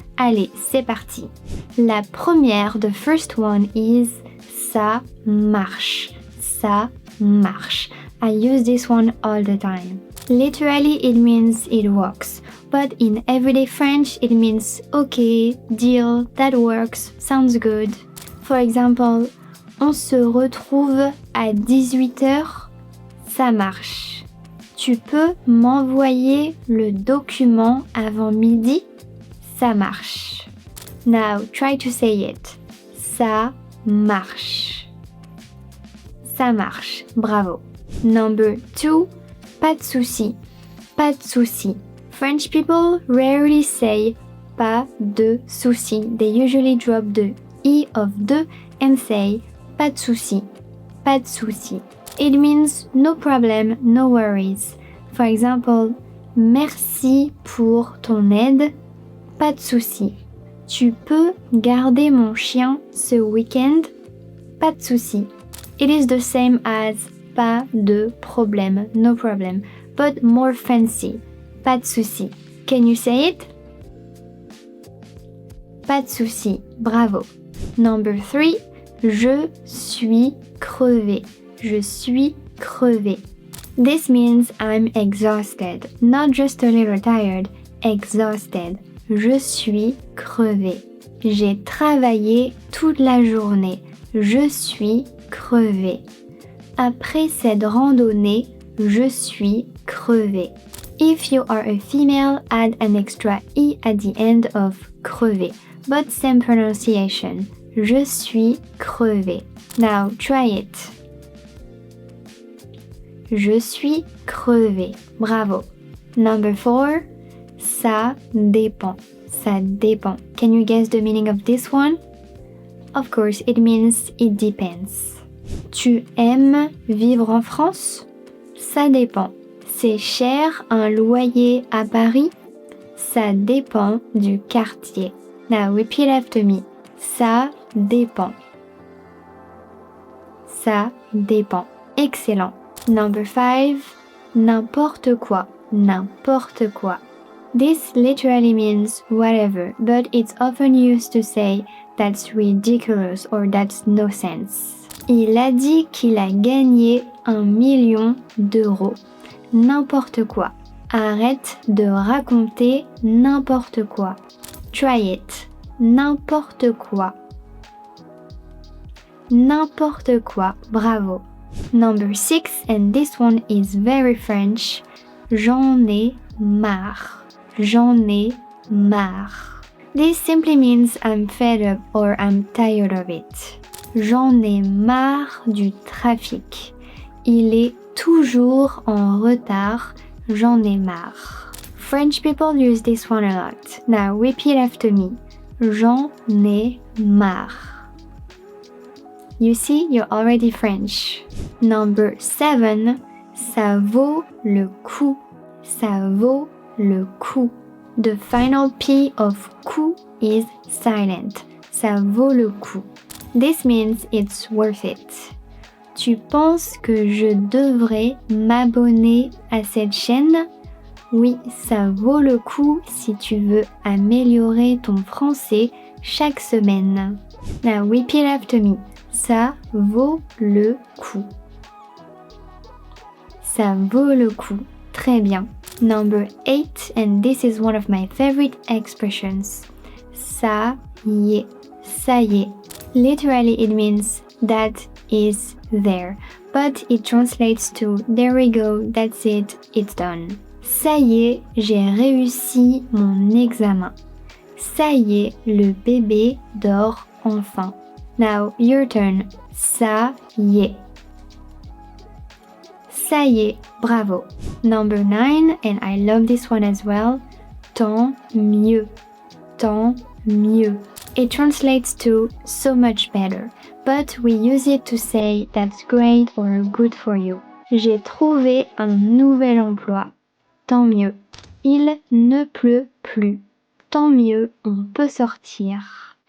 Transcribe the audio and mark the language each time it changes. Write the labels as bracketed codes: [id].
[fr] Allez, c'est parti. La première, [en] the first one is [fr] ça marche. Ça marche. [en] I use this one all the time. Literally, it means it works. But in everyday French, it means okay, deal, that works, sounds good. For example, [fr] on se retrouve à 18h, ça marche. Tu peux m'envoyer le document avant midi? Ça marche. [en] Now try to say it. [fr] Ça marche. Ça marche. Bravo. [en] Number 2, [fr] pas de souci. Pas de souci. [en] French people rarely say [fr] pas de souci. [en] They usually drop the E of de and say [fr] pas de souci. Pas de souci. [en] It means no problem, no worries. For example, [fr] merci pour ton aide. Pas de souci. Tu peux garder mon chien ce week-end? Pas de souci. [en] It is the same as [fr] pas de problème, [en] no problem, but more fancy. [fr] Pas de souci. [en] Can you say it? [fr] Pas de souci. Bravo. [en] Number 3, [fr] je suis crevé. Je suis crevé. [en] This means I'm exhausted, not just a little tired, exhausted. [fr] Je suis crevé. J'ai travaillé toute la journée. Je suis crevé. Après cette randonnée, je suis crevé. [en] If you are a female, add an extra E at the end of crevé, but same pronunciation. [fr] Je suis crevé. [en] Now try it. [fr] Je suis crevé. Bravo. [en] Number 4, [fr] ça dépend. Ça dépend. [en] Can you guess the meaning of this one? Of course, it means it depends. [fr] Tu aimes vivre en France? Ça dépend. C'est cher un loyer à Paris? Ça dépend du quartier. [en] Now repeat after me. [fr] Ça dépend. Ça dépend. Excellent. [en] Number 5, [fr] n'importe quoi. N'importe quoi. [en] This literally means whatever, but it's often used to say that's ridiculous or that's no sense. [fr] Il a dit qu'il a gagné 1 million d'euros. N'importe quoi. Arrête de raconter n'importe quoi. [en] Try it. [fr] N'importe quoi. N'importe quoi. Bravo. [en] Number 6, and this one is very French. [fr] J'en ai marre. J'en ai marre. [en] This simply means I'm fed up or I'm tired of it. [fr] J'en ai marre du trafic. Il est toujours en retard. J'en ai marre. [en] French people use this one a lot. Now repeat after me. [fr] J'en ai marre. [en] You see, you're already French. Number 7, [fr] ça vaut le coup. Ça vaut le coup. [en] The final P of coup is silent. [fr] Ça vaut le coup. [en] This means it's worth it. [fr] Tu penses que je devrais m'abonner à cette chaîne? Oui, ça vaut le coup si tu veux améliorer ton français chaque semaine. [en] Now repeat after me. [fr] Ça vaut le coup. Ça vaut le coup. Très bien. [en] Number 8, and this is one of my favorite expressions. [fr] Ça y est. Ça y est. [en] Literally it means that is there, but it translates to there we go, that's it, it's done. [fr] Ça y est, j'ai réussi mon examen. Ça y est, le bébé dort enfin. [en] Now, your turn. [fr] Ça y est. Ça y est, bravo. [en] Number 9, and I love this one as well. [fr] Tant mieux. Tant mieux. [en] It translates to so much better, but we use it to say that's great or good for you. [fr] J'ai trouvé un nouvel emploi. Tant mieux. Il ne pleut plus. Tant mieux, on peut sortir.